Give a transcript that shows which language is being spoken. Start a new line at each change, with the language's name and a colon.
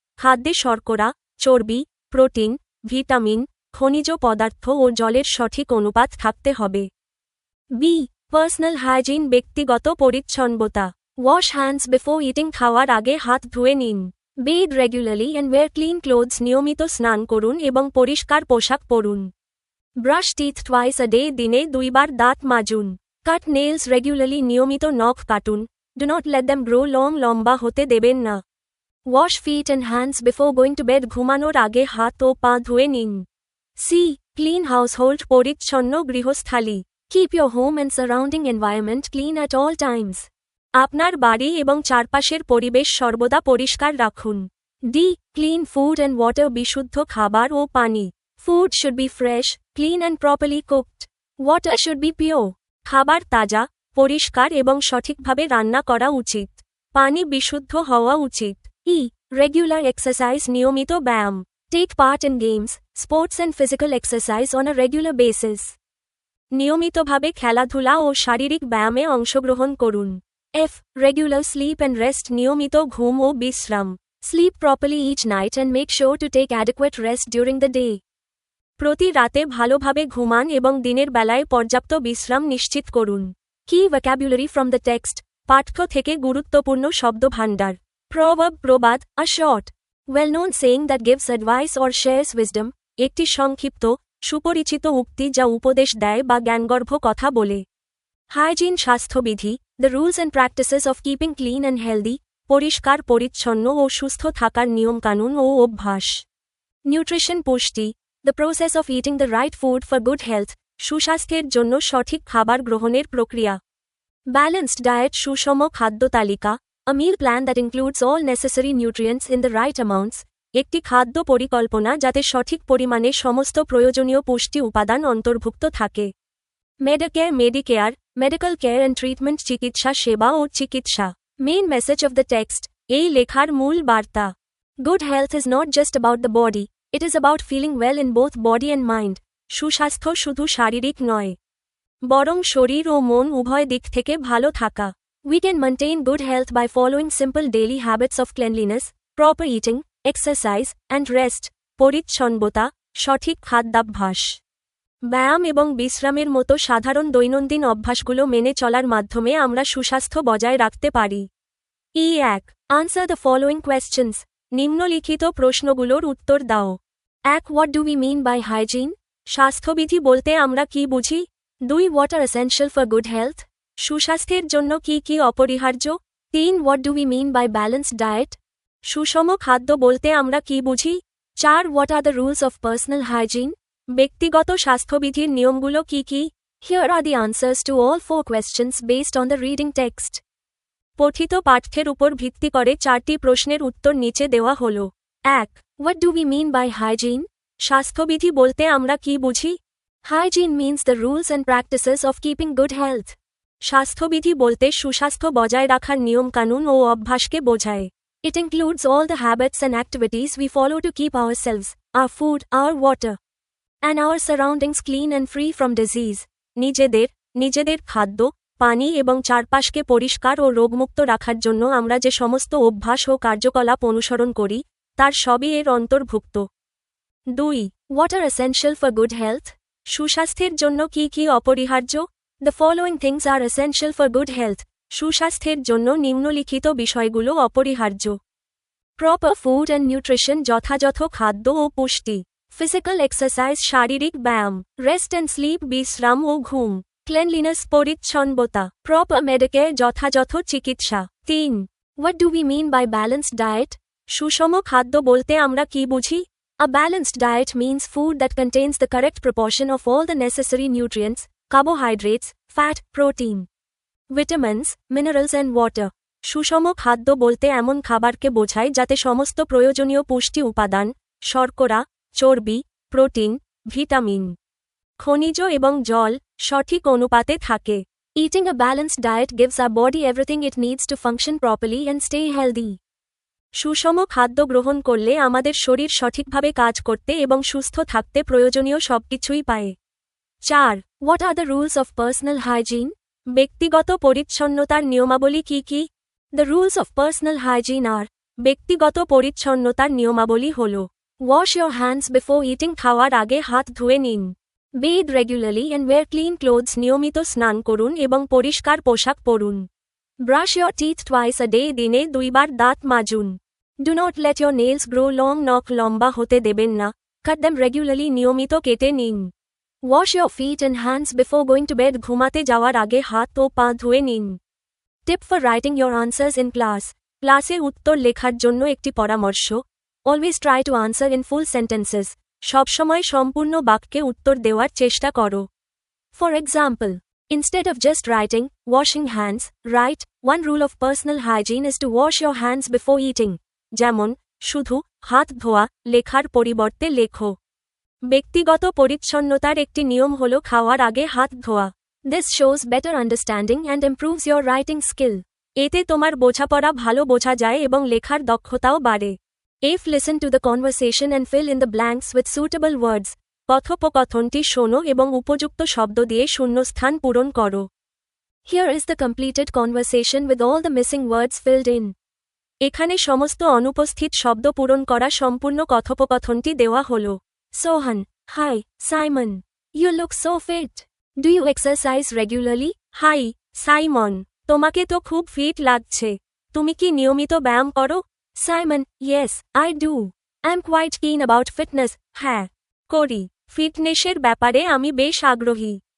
Bangla: খাদ্যে শর্করা, চর্বি, প্রোটিন, ভিটামিন, খনিজ পদার্থ ও জলের সঠিক অনুপাত থাকতে হবে।
English: B. Personal hygiene.
Bangla: ব্যক্তিগত পরিচ্ছন্নতা।
English: Wash hands before eating.
Bangla: খাওয়ার আগে হাত ধুয়ে নিন।
English: Bathe regularly and wear clean clothes.
Bangla: নিয়মিত স্নান করুন এবং পরিষ্কার পোশাক পরুন।
English: Brush teeth twice a day.
Bangla: দিনে 2 বার দাঁত মাজুন।
English: Cut nails regularly.
Bangla: নিয়মিত নখ কাটুন।
English: Do not let them grow long.
Bangla: লম্বা হতে দেবেন না।
English: Wash feet and hands before going to bed.
Bangla: ঘুমানোর আগে হাত ও পা ধুয়ে নিন।
English: C. Clean household.
Bangla: পরিচ্ছন্ন গৃহস্থালী।
English: Keep your home and surrounding environment clean at all times.
Bangla: আপনার বাড়ি এবং চারপাশের পরিবেশ সর্বদা পরিষ্কার রাখুন।
English: D. Clean food and water.
Bangla: বিশুদ্ধ খাবার ও পানি।
English: Food should be fresh, clean and properly cooked. Water should be pure.
Bangla: খাবার তাজা, পরিষ্কার এবং সঠিকভাবে রান্না করা উচিত। পানি বিশুদ্ধ হওয়া উচিত।
English: E. Regular exercise.
Bangla: নিয়মিত ব্যায়াম।
English: Take part in games, sports and physical exercise on a regular basis.
Bangla: নিয়মিতভাবে খেলাধুলা ও শারীরিক ব্যায়ামে অংশগ্রহণ করুন।
English: F. Regular sleep and rest.
Bangla: নিয়মিত ঘুম ও বিশ্রাম।
English: Sleep properly each night and make sure to take adequate rest during the day.
Bangla: প্রতি রাতে ভালোভাবে ঘুমান এবং দিনের বেলায় পর্যাপ্ত বিশ্রাম নিশ্চিত করুন।
English: Key vocabulary from the text.
Bangla: পাঠ্য থেকে গুরুত্বপূর্ণ শব্দভাণ্ডার।
English: Proverb. প্রবাদ, a short, well-known saying that gives advice or shares wisdom.
Bangla: একটি সংক্ষিপ্ত, সুপরিচিত উক্তি যা উপদেশ দেয় বা জ্ঞানগর্ভ কথা বলে।
English: Hygiene. স্বাস্থ্যবিধি. The rules and practices of keeping clean and healthy.
Bangla: পরিষ্কার পরিচ্ছন্ন ও সুস্থ থাকার নিয়মকানুন ও অভ্যাস।
English: Nutrition. পুষ্টি. The process of eating the right food for good health.
Bangla: সুস্বাস্থ্যের জন্য সঠিক খাবার গ্রহণের প্রক্রিয়া।
English: Balanced diet.
Bangla: সুষম খাদ্য তালিকা।
English: A meal plan that includes all necessary nutrients in the right amounts.
Bangla: একটি খাদ্য পরিকল্পনা যাতে সঠিক পরিমাণে সমস্ত প্রয়োজনীয় পুষ্টি উপাদান অন্তর্ভুক্ত থাকে।
English: medicare, medical care and treatment,
Bangla: চিকিৎসা সেবা ও চিকিৎসা।
English: main message of the text,
Bangla: এই লেখার মূল বার্তা।
English: Good health is not just about the body, it is about feeling well in both body and mind.
Bangla: সুস্বাস্থ্য শুধু শারীরিক নয়, বরং শরীর ও মন উভয় দিক থেকে ভালো থাকা।
English: We can maintain good health by following simple daily habits of cleanliness, proper eating, exercise, and rest.
Bangla: পরিচ্ছন্নতা, সঠিক খাদ্যাভ্যাস, ব্যায়াম এবং বিশ্রামের মতো সাধারণ দৈনন্দিন অভ্যাসগুলো মেনে চলার মাধ্যমে আমরা সুস্বাস্থ্য বজায় রাখতে পারি।
English: E1. Answer the following questions.
Bangla: নিম্নলিখিত প্রশ্নগুলোর উত্তর দাও।
English: 1. What do we mean by hygiene?
Bangla: স্বাস্থ্যবিধি বলতে আমরা কি বুঝি?
English: 2. What are essential for good health?
Bangla: সুস্বাস্থ্যের জন্য কি কি অপরিহার্য?
English: 3. What do we mean by balanced diet?
Bangla: সুষম খাদ্য বলতে আমরা কি বুঝি?
English: 4. What are the rules of personal hygiene?
Bangla: ব্যক্তিগত স্বাস্থ্যবিধির নিয়মগুলো কি কি?
English: Here are the answers to all 4 questions based on the reading text.
Bangla: পঠিত পাঠ্যের উপর ভিত্তি করে 4টি প্রশ্নের উত্তর নিচে দেওয়া হল। 1.
English: What do we mean by hygiene?
Bangla: স্বাস্থ্যবিধি বলতে আমরা কি বুঝি?
English: Hygiene means the rules and practices of keeping good health.
Bangla: স্বাস্থ্যবিধি বলতে সুস্বাস্থ্য বজায় রাখার নিয়মকানুন ও অভ্যাসকে বোঝায়।
English: It includes all the habits and activities we follow to keep ourselves, our food, our water, and our surroundings clean and free from disease.
Bangla: নিজেদের খাদ্য, পানি এবং চারপাশকে পরিষ্কার ও রোগমুক্ত রাখার জন্য আমরা যে সমস্ত অভ্যাস ও কার্যকলাপ অনুসরণ করি, তার সবই এর অন্তর্ভুক্ত। 2.
English: What are essential for good health?
Bangla: সুস্বাস্থ্যের জন্য কি কি অপরিহার্য?
English: The following things are essential for good health.
Bangla: সুস্বাস্থ্যের জন্য নিম্নলিখিত বিষয়গুলো অপরিহার্য।
English: Proper food and nutrition,
Bangla: যথাযথ খাদ্য ও পুষ্টি।
English: Physical exercise,
Bangla: শারীরিক ব্যায়াম।
English: Rest and sleep,
Bangla: বিশ্রাম ও ঘুম।
English: Cleanliness, পরিচ্ছন্নতা। Proper medicare,
Bangla: যথাযথ চিকিৎসা।
English: 3. What do we mean by balanced diet?
Bangla: সুষম খাদ্য বলতে আমরা কি বুঝি?
English: A balanced diet means food that contains the correct proportion of all the necessary nutrients, carbohydrates, fat, protein, vitamins, minerals and water.
Bangla: সুষম খাদ্য বলতে এমন খাবারকে বোঝায় যাতে সমস্ত প্রয়োজনীয় পুষ্টি উপাদান, শর্করা, চর্বি, প্রোটিন, ভিটামিন, খনিজ এবং জল সঠিক অনুপাতে থাকে।
English: Eating a balanced diet gives our body everything it needs to function properly and stay healthy.
Bangla: সুষম খাদ্য গ্রহণ করলে আমাদের শরীর সঠিকভাবে কাজ করতে এবং সুস্থ থাকতে প্রয়োজনীয় সবকিছুই পায়। 4.
English: What are the rules of personal hygiene?
Bangla: ব্যক্তিগত পরিচ্ছন্নতার নিয়মাবলী কি কি?
English: The rules of personal hygiene are:
Bangla: ব্যক্তিগত পরিচ্ছন্নতার নিয়মাবলী হল:
English: Wash your hands before eating,
Bangla: খাওয়ার আগে হাত ধুয়ে নিন।
English: Bathe regularly and wear clean clothes,
Bangla: নিয়মিত স্নান করুন এবং পরিষ্কার পোশাক পরুন।
English: Brush your teeth twice a day,
Bangla: দিনে 2 বার দাঁত মাজুন।
English: Do not let your nails grow long,
Bangla: নখ লম্বা হতে দেবেন না।
English: Cut them regularly,
Bangla: নিয়মিত কেটে নিন।
English: Wash your feet and hands before going to bed,
Bangla: ঘুমাতে যাওয়ার আগে হাত ও পা ধুয়ে নিন।
English: Tip for writing your answers in class.
Bangla: ক্লাসে উত্তর লেখার জন্য একটি পরামর্শ:
English: Always try to answer in full sentences.
Bangla: সবসময় সম্পূর্ণ বাক্যে উত্তর দেওয়ার চেষ্টা করো।
English: For example, instead of just writing, washing hands, write, one rule of personal hygiene is to wash your hands before eating.
Bangla: যেমন, শুধু হাত ধোয়া লেখার পরিবর্তে লেখো: ব্যক্তিগত পরিচ্ছন্নতার একটি নিয়ম হল খাওয়ার আগে হাত ধোয়া।
English: This shows better understanding and improves your writing skill.
Bangla: এতে তোমার বোঝাপড়া ভালো বোঝা যায় এবং লেখার দক্ষতাও বাড়ে।
English: If listen to the conversation and fill in the blanks with suitable words.
Bangla: কথোপকথনটি শোনো এবং উপযুক্ত শব্দ দিয়ে শূন্যস্থান পূরণ করো।
English: Here is the completed conversation with all the missing words filled in.
Bangla: এখানে সমস্ত অনুপস্থিত শব্দ পূরণ করা সম্পূর্ণ কথোপকথনটি দেওয়া হল।
English: Sohan: Hi, Simon. You look so fit. Do you exercise regularly?
Bangla: Hi, Simon. তোমাকে তো খুব ফিট লাগছে। তুমি কি নিয়মিত ব্যায়াম করো? Simon:
English: Yes, I do. I'm quite keen about fitness.
Bangla: হ্যাঁ, করি। ফিটনেসের ব্যাপারে আমি বেশ আগ্রহী।